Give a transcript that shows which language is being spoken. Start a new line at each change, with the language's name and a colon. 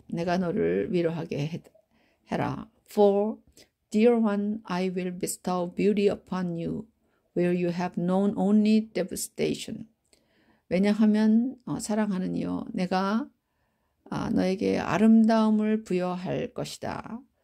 Korean: 내가 너를 위로하게 해라.
English: For, dear one, I will bestow beauty upon you, where you have known only devastation.
Korean: 왜냐하면 사랑하는 이여, 내가 너에게 아름다움을 부여할 것이다.